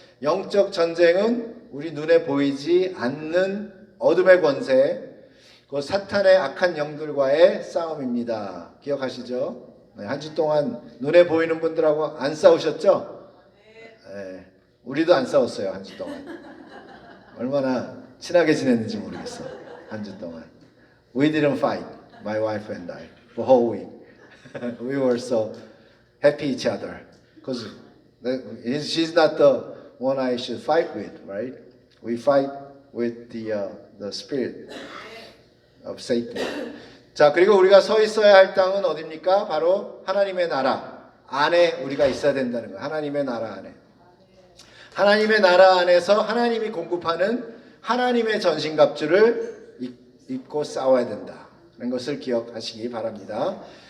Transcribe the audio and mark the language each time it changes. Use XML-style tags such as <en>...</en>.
<ko>영적 전쟁은 우리 눈에 보이지 않는 어둠의 권세, 그 사탄의 악한 영들과의 싸움입니다. 기억하시죠? 네, 한 주 동안 눈에 보이는 분들하고 안 싸우셨죠? 네, 우리도 안 싸웠어요. 한 주 동안. 얼마나 친하게 지냈는지 모르겠어. 한 주 동안.</ko> <en>We didn't fight, my wife and I, for whole week. We were so happy each other. Because she's not the one I should fight with, right? We fight with the spirit of Satan.</en> <ko>자, 그리고 우리가 서 있어야 할 땅은 어디입니까? 바로 하나님의 나라 안에 우리가 있어야 된다는 거예요. 하나님의 나라 안에. 하나님의 나라 안에서 하나님이 공급하는 하나님의 전신갑주를 입고 싸워야 된다는 것을 기억하시기 바랍니다.</ko>